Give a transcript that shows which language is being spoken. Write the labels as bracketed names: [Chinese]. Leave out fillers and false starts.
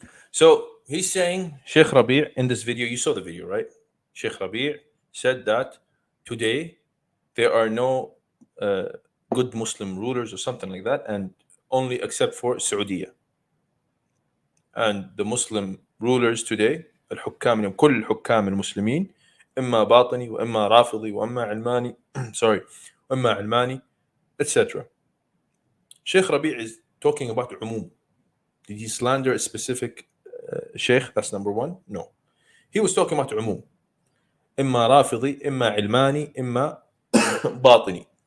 [English] So he's saying, Sheikh Rabi' in this video, you saw the video, right? Sheikh Rabi' said that today there are no good Muslim rulers or something like that, and only except for Saudi. And the Muslim rulers today, [Arabic] الحكام كل الحكام المسلمين إما باطني وإما رافضي وإما علماني وإما علماني, etc. [English] Sheikh Rabi' is talking about umum. Did he slander a specific sheikh? That's number one. No. He was talking about umum. [Arabic] إما رافضي إما علماني إما باطني.